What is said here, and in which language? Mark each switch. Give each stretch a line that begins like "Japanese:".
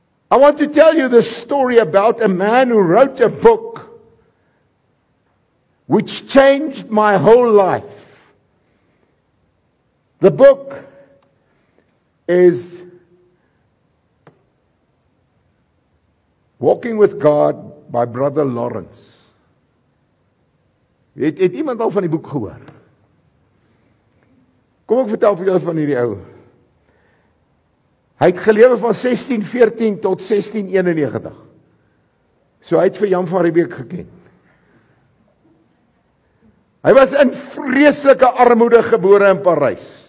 English: I want to tell you the story about a man who wrote a book which changed my whole life. The book is Walking with God by Brother Lawrence.
Afrikaans: Het iemand al van die boek gehoor? Kom ek vertel vir julle van hierdie ou. Hy het gelewe van 1614 tot 1691. So hy het vir Jan van Riebeeck geken. Hy was in vreeslike armoede gebore in Parys.